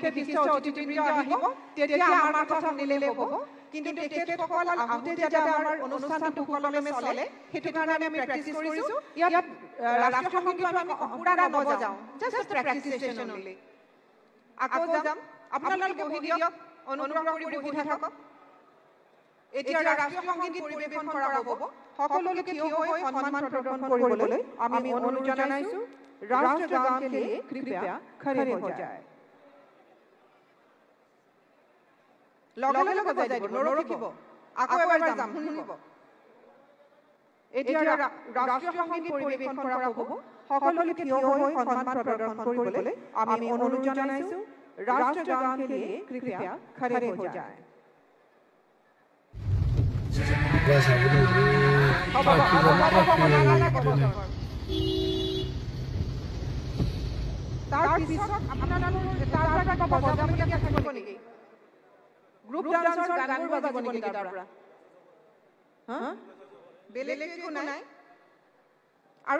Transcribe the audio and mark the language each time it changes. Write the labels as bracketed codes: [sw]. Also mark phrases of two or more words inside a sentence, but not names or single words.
[as] বিশিষ্ট অতিথিবৃন্দ আহিব তেতিয়া আমাৰ কথা শুনিলে হ'ব কিন্তু তেখেতসকল আহোঁতে যাতে আমাৰ অনুষ্ঠানটো সুকলমে চলে সেইটো কাৰণে আমি প্ৰেক্টিস কৰিছো ইয়াত ৰাষ্ট্ৰীয় সংগীতটো আমি পুৰা নবজাওঁ [en] just practice session only [as] আকৌ যাম আপোনালোকে বহি দিয়ক অনুগ্ৰহ কৰি বহি থাকক এতিয়া ৰাষ্ট্ৰীয় সংগীত পৰিৱেশন কৰা হ'ব সকলোকে থিয় হৈ সন্মান প্ৰদৰ্শন কৰিবলৈ আমি অনুৰোধ জনাইছো [hi] राष्ट्रगान के लिए कृपया खड़े हो जाए [as] লগে লগে বজাই দিব নৰখিব আকৌ এবাৰ যাম শুনিব এতিয়া ৰাষ্ট্ৰীয় সংগীত পৰিৱেশন কৰা হ'ব সকলোকে থিয় হৈ সন্মান প্ৰদৰ্শন কৰিবলৈ আমি অনুৰোধ জনাইছো [hi] राष्ट्रगान के लिए कृपया खड़े हो जाए बस [en] group dancer [as] গান বজাব নেকি তাৰ পৰা বেলেগ একো নাই আৰু